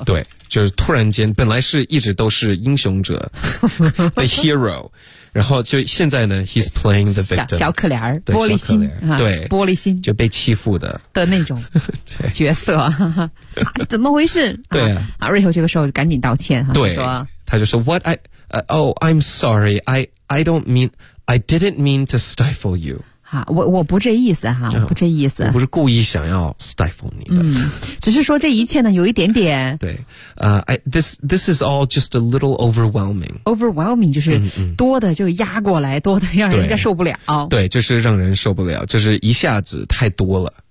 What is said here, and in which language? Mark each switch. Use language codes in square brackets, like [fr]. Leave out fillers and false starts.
[zh] okay? 对，就是突然间本来是一直都是英雄者the hero， 然后就现在呢 [en] he's playing the victim， [zh] 小可怜，玻璃心，对，玻璃心就被欺负的那种角色怎么回事，对啊，瑞秋这个时候赶紧道歉，对，他就说 [en] what I'm sorry, I don't mean, I didn't mean to stifle you. [zh] 好，我不这意思哈，我不这意思，我不是故意想要 stifle 你的，嗯，只是说这一切呢有一点点，对， [en] this is all just a little overwhelming， [zh] overwhelming 就是多的就压过来，多的让人家受不了，对，就是让人受不了，就是一下子太多了。